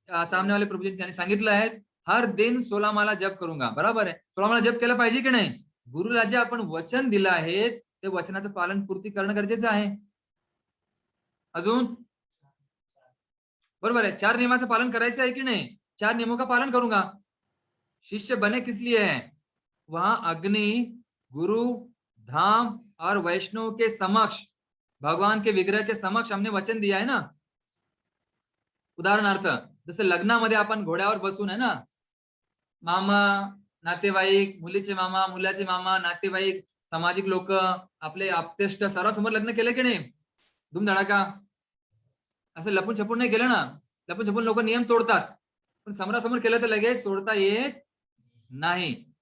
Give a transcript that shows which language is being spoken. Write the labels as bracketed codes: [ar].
[mr] सामने वाले प्रभुजी त्यांनी सांगितलं आहे [hi] हर दिन 16 माला जप करूंगा. [mr] बरोबर आहे. 16 माला जप केला पाहिजे की नाही. गुरुला जे आपण वचन दिलं आहे ते वचनाचं पालन पूर्ती करणं गरजेचं आहे. अजून बरोबर है. 4 नियमाचं पालन करायचं आहे की नाही. [hi] 4 नियमों का पालन करूंगा. शिष्य बने किस लिए है. वहां अग्नि, गुरु, धाम और वैष्णव के समक्ष, भगवान के विग्रह के समक्ष हमने वचन दिया है ना. [mr] उदाहरणार्थ जसं लग्नामध्ये आपण घोड्यावर बसून आहे ना, मामा, नातेवाईक, मुलीचे मामा, मुलाचे मामा, नातेवाईक, सामाजिक लोक, आपले आप्तेष्ट सर्वांसमोर लग्न केलं की नाही. धूमधडाका. असं लपून छपून नाही केलं ना. लपून छपून लोक नियम तोडतात, पण समोरासमोर केलं तर लगेच सोडता येत नाही.